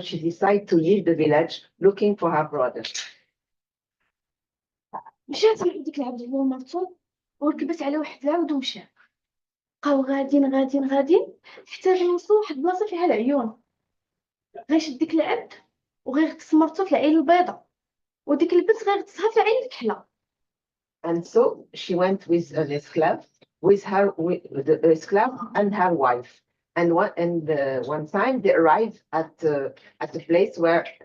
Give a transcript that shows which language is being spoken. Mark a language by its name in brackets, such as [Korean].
[English] She decided to leave the village looking for her brother. [Arabic] مشات مع ديك العبد هو ومرته، وركبت على واحد العود ومشى. بقاو غاديين حتى وصلوا واحد البلاصه فيها العيون. غيشد ديك العبد وغيغطس مرته في العين البيضاء، وديك البنت غيغطسها في العين الكحله. [English] And so she went with an esclave, with the esclave and her wife. And one time they arrived at a place where